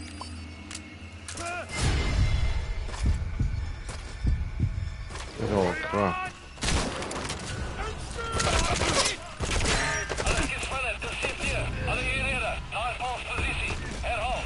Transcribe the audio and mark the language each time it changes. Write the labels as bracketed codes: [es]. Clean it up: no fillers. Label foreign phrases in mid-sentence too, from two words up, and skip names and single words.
[en] Oh, crap. [de] Alles gespannt, das sind wir. Alle hierher, [nl] naar ons positie. Herhaal.